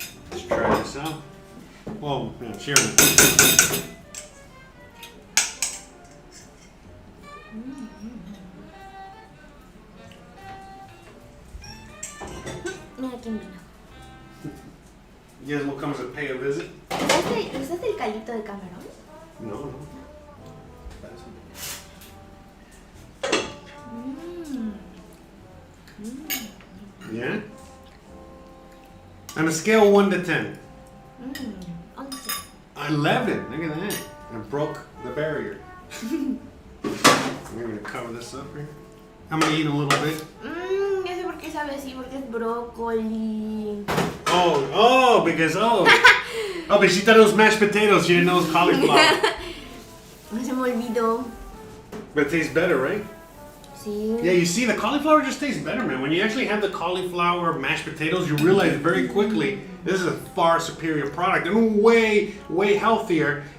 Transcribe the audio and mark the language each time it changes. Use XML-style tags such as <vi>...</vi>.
<en>Let's try this out. Well, yeah, cheers.</en> <es>Mira quién vino.</es> <en>You guys will come to pay a visit?</en> <es>¿Usaste el caldito de camarón? No.</es> <en>Yeah? On a scale of 1 to 10. 11. Look at that. I broke the barrier. We're going to cover this up here. I'm going to eat a little bit.</en> <es>Ya sé por qué sabe así, porque es brócoli.</es> <en>Oh, because, oh, but she thought it was mashed potatoes. She didn't know it was cauliflower.</en> <es>Se me olvidó.</es> <en>But it tastes better, right?</en> <es>Sí.</es> <en>Yeah, you see, the cauliflower just tastes better, man. When you actually have the cauliflower mashed potatoes, you realize very quickly this is a far superior product and way, way healthier.</en>